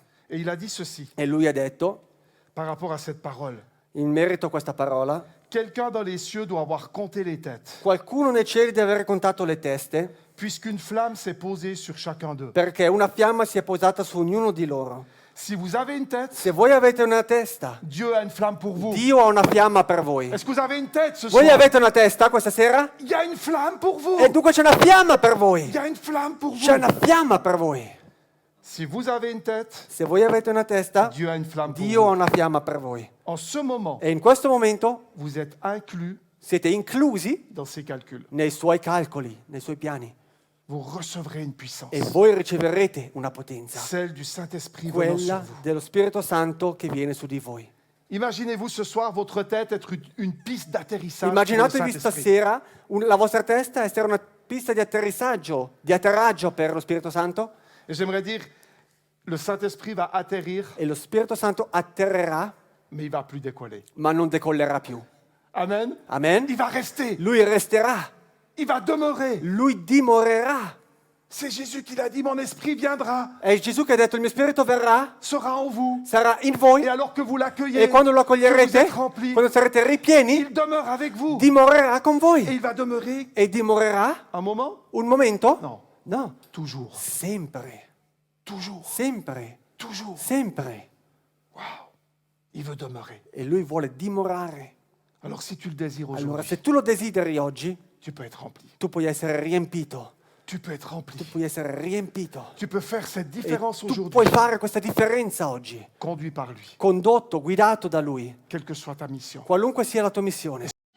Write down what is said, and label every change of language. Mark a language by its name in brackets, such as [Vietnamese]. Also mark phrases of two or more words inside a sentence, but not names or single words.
[French] Et il a dit ceci [Italian] E lui ha detto, [French] par rapport à cette parole, [Italian] in merito a questa parola, [French] Quelqu'un dans les cieux doit avoir compté les têtes, [Italian] Qualcuno nei cieli deve aver contato le teste, [French] puisqu'une flamme s'est posée sur chacun d'eux. [Italian] perché una fiamma si è posata su ognuno di loro. [French] Si vous avez une tête, [Italian] Se voi avete una testa, [French] Dieu a une flamme pour vous. [Italian] Dio ha una fiamma per voi. [French] Est-ce que vous avez une tête ce [Italian] Voi [French] soir? [Italian] avete una testa questa sera? [French] Il y a une flamme pour vous. [Italian] E dunque c'è una fiamma per [French] Il [Italian] voi. [French] y a une flamme pour [Italian] C'è [French] vous. [Italian] una fiamma per voi. [French] Si vous avez une tête, [Italian] Se voi avete una testa, [French] Dieu a une flamme pour [Italian] Dio ha [French] vous. [Italian] una fiamma per voi. [French] En ce moment, [Italian] E in questo momento [French] vous êtes inclus [Italian] siete inclusi [French] dans ces calculs. [Italian] nei suoi calcoli, nei suoi piani. [French] Vous recevrez une puissance, [Italian] E voi riceverete una potenza, [French] celle du Saint-Esprit venant sur [Italian] quella [French] vous. [Italian] dello Spirito Santo che viene su di voi. [French] Imaginez-vous ce soir votre tête être une piste d'atterrissage pour le [Italian] Immaginatevi [French] Saint-Esprit. [Italian] stasera la vostra testa essere una pista di atterraggio per lo Spirito Santo, [French] Et j'aimerais dire, le Saint-Esprit va atterrir, [Italian] e lo Spirito Santo atterrerà, [French] mais il va plus décoller. [Italian] ma non decollerà più. [French] Amen. [Italian] Amen? [French] Il va rester, [Italian] Lui resterà, [French] il va demeurer. [Italian] lui dimorerà. [French] C'est Jésus qui l'a dit, mon esprit viendra, [Italian] È Gesù che ha detto: il mio spirito verrà, [French] sera en vous. [Italian] sarà in voi, [French] Et alors que vous l'accueillez, [Italian] e quando lo [French] que vous [Italian] accoglierete, [French] êtes remplis, [Italian] quando sarete ripieni, [French] il demeure avec vous. [Italian] dimorerà con [French] Et [Italian] voi. [French] il va demeurer [Italian] E dimorerà [French] un moment? [Italian] un momento? [French] Non, [Italian] No, [French] toujours, [Italian] sempre, [French] toujours, [Italian] sempre, [French] toujours. [Italian] sempre. [French] Wow. Il veut demeurer. [Italian] E lui vuole dimorare. [French] Alors si tu le désires [Italian] Allora, [French] aujourd'hui, [Italian] se tu lo desideri oggi, [French] tu peux être rempli. [Italian] tu puoi essere riempito. [French] Tu peux être rempli. [Italian] Tu [French] puoi essere riempito. [Italian] Tu peux faire cette E [French] différence [Italian] tu [French] aujourd'hui, [Italian] puoi fare questa differenza oggi, [French] conduit par lui, [Italian] condotto, guidato da lui, [French] quelle que soit ta mission. [Italian] qualunque sia la tua missione.